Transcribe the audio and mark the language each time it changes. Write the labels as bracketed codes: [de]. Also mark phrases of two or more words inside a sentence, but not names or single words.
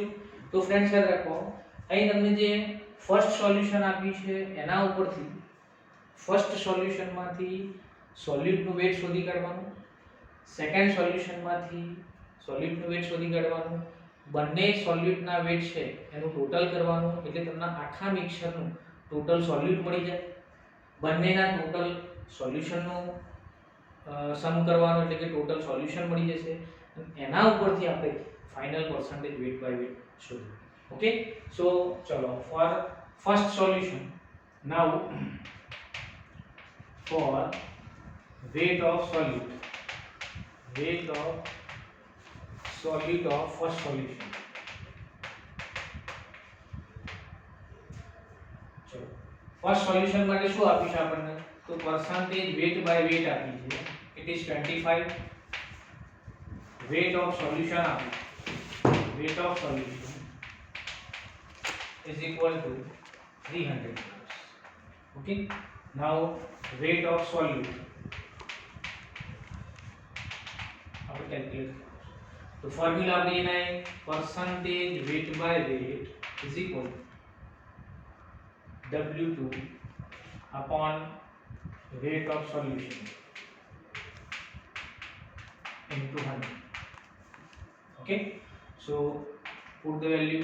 [gu] તો ફ્રેન્ડ્સ યાદ રાખો, અહીં તમને જે [en] first solution [gu] આપ્યું છે એના ઉપરથી ફર્સ્ટ સોલ્યુશનમાંથી સોલ્યુટનું વેટ શોધી કાઢવાનું, સેકન્ડ સોલ્યુશનમાંથી સોલ્યુટનું વેટ શોધી કાઢવાનું, બંને સોલ્યુટના વેટ છે એનું ટોટલ કરવાનું, એટલે તમને આખા મિક્સરનું [en] total solute [gu] મળી જાય. બંનેના ટોટલ સોલ્યુશનનું સમ કરવાનું એટલે કે [en] total solution [gu] મળી જશે. એના ઉપરથી આપણે [en] final percentage weight by weight [gu] શોધવું. [en] Okay, so ચલો for first solution now for weight of solute of first solution. [gu] ચલો [en] first solution [gu] માટે શું આપ્યું છે આપણને? તો [en] percentage weight by weight [gu] આપી છે. [en] It is 25. weight of solution [gu] આપી છે. [en] weight of solution is equal to 300 grams. Okay, now weight of solute [gu] આપણે કેલ્ક્યુલેટ. તો ફોર્મ્યુલા આપણે એના [en] percentage weight by weight is equal to W2 upon weight of solution into 100. Okay, so put the value.